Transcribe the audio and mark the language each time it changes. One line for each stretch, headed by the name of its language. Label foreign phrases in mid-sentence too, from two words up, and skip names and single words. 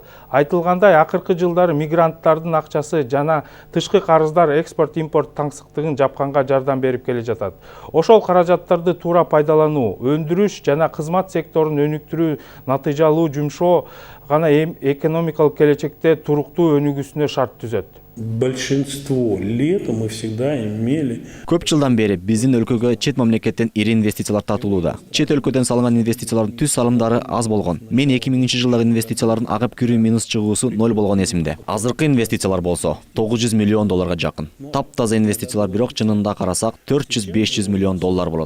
Kyrgyz: Айтылгандай, акыркы жылдары мигранттардын акчасы жана тышкы карыздар экспорт-импорт таңсыктыгын жапканга жардам берип келе жатат. Ошол каражаттарды туура пайдалануу, өндүрүш жана кызмат секторун өнүктүрүү натыйжалуу жумшоо гана экономикалык келечекте туруктуу өнүгүүсүнө шарт түзөт.
Russian: Большинство лет мы всегда имели.
Kyrgyz: Көп жылдан бери биздин өлкөгө чет мамлекеттен ири инвестициялар тартылууда. Чет өлкөдөн салынган инвестициялардын түз салымдары аз болгон. Мен 2000 жылдагы инвестициялардын агып кирүү минус чыгуусу 0 болгон эсимде. Азыркы инвестициялар болсо 900 миллион долларга жакын. Таптаза инвестициялар бирок чынында карасак 400-500 миллион доллар болот.